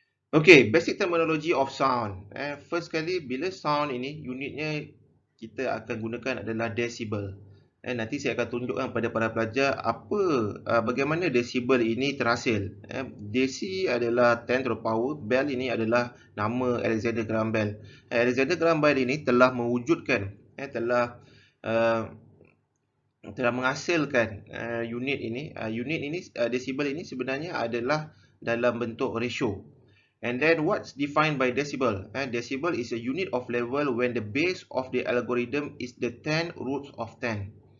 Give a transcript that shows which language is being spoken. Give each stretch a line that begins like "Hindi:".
English: Okay, basic terminology of sound.
Malay: First kali bila sound ini unitnya kita akan gunakan adalah decibel. Nanti saya akan tunjukkan kepada para pelajar bagaimana decibel ini terhasil. Deci adalah
English: 10 to the power,
Malay: Bell ini adalah nama Alexander Graham Bell. Alexander Graham Bell ini telah mewujudkan, telah menghasilkan unit ini. Decibel ini sebenarnya adalah dalam bentuk ratio.
English: And then what's defined by decibel? Decibel is a unit of level when the base of the algorithm is the 10 roots of 10.